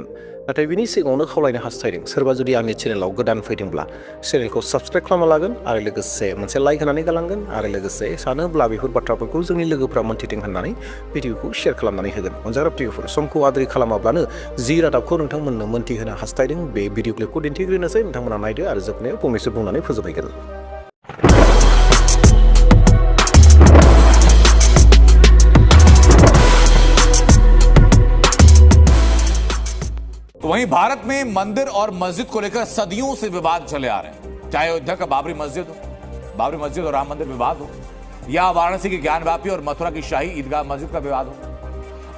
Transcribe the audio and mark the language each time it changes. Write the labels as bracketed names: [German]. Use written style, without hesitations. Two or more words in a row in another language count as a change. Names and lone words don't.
[Bodo] नाथाय बिनि सिगाङावनो खावलायनो हास्थायदों, सोरबा जुदि आंनि चेनेलाव गोदान फैदोंब्ला चेनेलखौ साबस्क्राइब खालामना लागोन आरो लोगोसे मोनसे लाइक होनानै गालांगोन आरो लोगोसे सानोब्ला बेफोर बाथ्राफोरखौ जोंनि लोगोफ्रा मोन्थिथों होननानै भिडिअखौ शेयार खालामनानै होगोन। अनजाग्रा प्रियफोर, समखौ आद्रि खालामाब्लानो जि रादाबखौ नोंथांमोननो मोन्थिहोनो हास्थायदों बे भिडिअ क्लिपखौ दिन्थिग्रोनोसै। नोंथांमोना नायदो आरो जोबनायाव फंनैसो बुंनानै फोजोबहैगोन। [Hindi] तो वहीं भारत में मंदिर और मस्जिद को लेकर सदियों से विवाद चले आ रहे हैं। चाहे अयोध्या का बाबरी मस्जिद और राम मंदिर विवाद हो, या वाराणसी की ज्ञानवापी और मथुरा की शाही ईदगाह मस्जिद का विवाद हो।